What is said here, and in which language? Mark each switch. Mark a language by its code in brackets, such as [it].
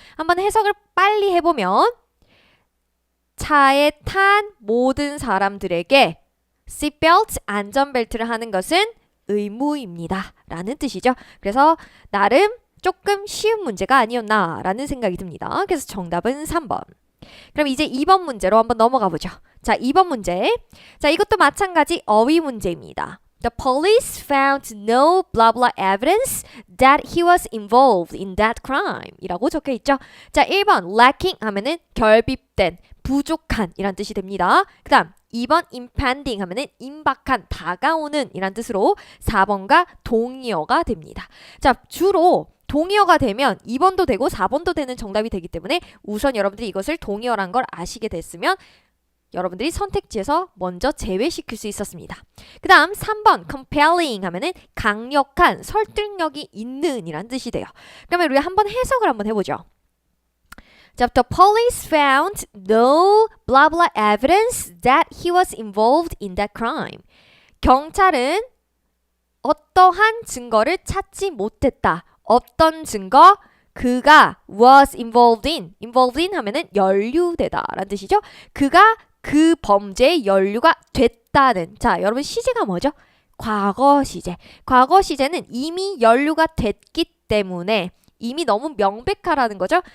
[ko] 한번 해석을 빨리 해보면 차에 탄 모든 사람들에게 seatbelt 안전벨트를 하는 것은 의무입니다 라는 뜻이죠. 그래서 나름 조금 쉬운 문제가 아니었나 라는 생각이 듭니다. 그래서 정답은 3번. 그럼 이제 2번 문제로 한번 넘어가 보죠. 자, 2번 문제. 자, 이것도 마찬가지 어휘 문제입니다. [en] The police found no blah blah evidence that he was involved in that crime [ko] 이라고 적혀 있죠. 자, 1번 lacking 하면은 결핍된, 부족한 이란 뜻이 됩니다. 그 다음 2번 impending 하면은 임박한, 다가오는 이란 뜻으로 4번과 동의어가 됩니다. 자, 주로 동의어가 되면 2번도 되고 4번도 되는 정답이 되기 때문에 우선 여러분들이 이것을 동의어란 걸 아시게 됐으면 여러분들이 선택지에서 먼저 제외시킬 수 있었습니다. 그 다음 3번 compelling 하면은 강력한, 설득력이 있는 이란 뜻이 돼요. 그러면 우리 한번 해석을 한번 해보죠. [en] 자, the police found no blah blah evidence that he was involved in that crime. [ko] 경찰은 어떠한 증거를 찾지 못했다. 어떤 증거? 그가 [en] was involved in [ko] 하면은 연루되다 라는 뜻이죠. 그가 그 범죄에 연루가 됐다는. 자, 여러분 시제가 뭐죠? 과거 시제. 과거 시제는 이미 연루가 됐기 때문에 이미 너무 명백하라는 거죠.